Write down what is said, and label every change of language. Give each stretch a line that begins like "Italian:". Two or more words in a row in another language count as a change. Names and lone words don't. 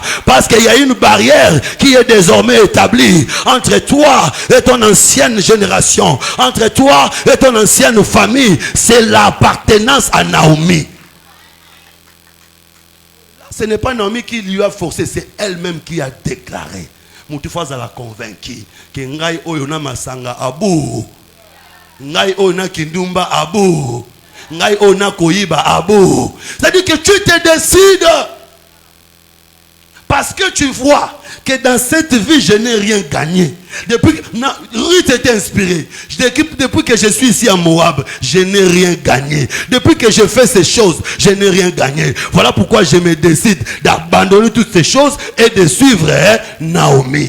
French: Parce qu'il y a une barrière qui est désormais établie entre toi et ton ancienne génération, entre toi et ton ancienne famille. C'est l'appartenance à Naomi. Ce n'est pas Naomi qui lui a forcé, c'est elle-même qui a déclaré. Moutifaza l'a convaincu que
Lingala: ngai oyona masanga abu, ngai oyona kindumba abu, ngai oyona koyiba abu.
French: C'est-à-dire que tu te décides. Parce que tu vois que dans cette vie, je n'ai rien gagné. Ruth était inspirée. Depuis que je suis ici à Moab, je n'ai rien gagné. Depuis que je fais ces choses, je n'ai rien gagné. Voilà pourquoi je me décide d'abandonner toutes ces choses et de suivre Naomi.